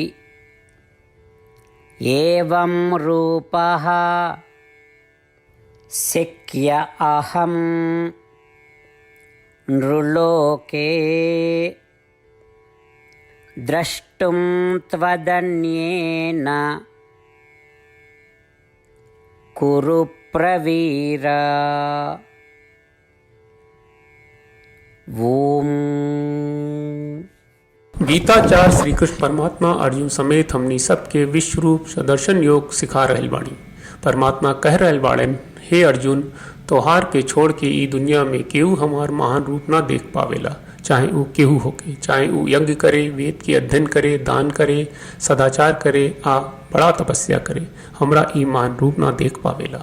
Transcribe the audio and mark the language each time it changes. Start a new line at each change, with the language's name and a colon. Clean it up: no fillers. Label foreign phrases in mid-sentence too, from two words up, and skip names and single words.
Sanskrit: एवं रूपः शक्य अहं नृलोके द्रष्टुं त्वदन्येन कुरु प्रवीर। ओम।
Bhojpuri: गीताचार्य श्री कृष्ण परमात्मा अर्जुन समेत हमनी सबके विश्व रूप सदर्शन योग सिखा रहल बाणी। परमात्मा कह रहल बाड़न, हे अर्जुन, तोहार के छोड़ के ई दुनिया में केहू हमार महान रूप ना देख पावेला। चाहे वो केहू होके, चाहे वो यज्ञ करे, वेद के अध्ययन करे, दान करे, सदाचार करे आ बड़ा तपस्या करे, हमरा ई महान रूप ना देख पावेला।